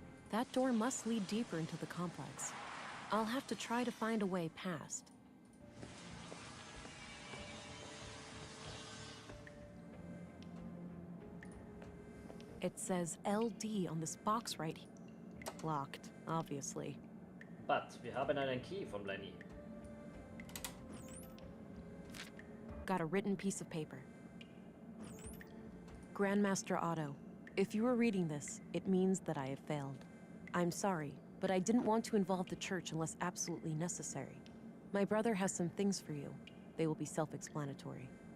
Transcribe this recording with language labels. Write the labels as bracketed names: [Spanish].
[English] That door must lead deeper into the complex. I'll have to try to find a way past. It says LD on this box right here. Locked, obviously. [German] But wir haben einen Key von Lenny. [English] Got a written piece of paper. Grandmaster Otto, if you are reading this, it means that I have failed. I'm sorry, but I didn't want to involve the church unless absolutely necessary. My brother has some things for you. They will be self-explanatory.